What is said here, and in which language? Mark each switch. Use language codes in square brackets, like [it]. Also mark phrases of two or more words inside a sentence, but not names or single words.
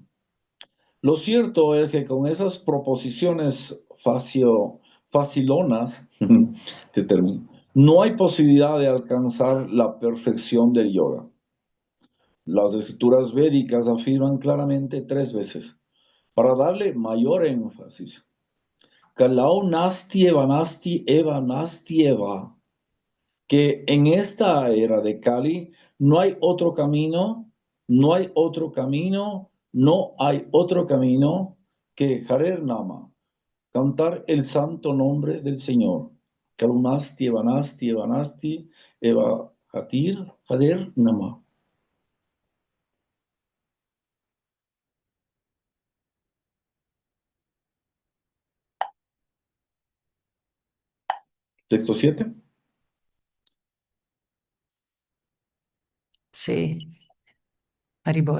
[es] Lo cierto es que con esas proposiciones facilonas, no hay posibilidad de alcanzar la perfección del yoga. Las escrituras védicas afirman claramente tres veces, para darle mayor énfasis. [sa] Kalau nasti eva nasti eva nasti eva, [es] que en esta era de Kali no hay otro camino, no hay otro camino, no hay otro camino que [sa] Harer Nama, [es] cantar el santo nombre del Señor. [sa] Kalau nasti eva nasti eva nasti eva hatir Harer Nama. [es] Texto 7. Sí, Haribol.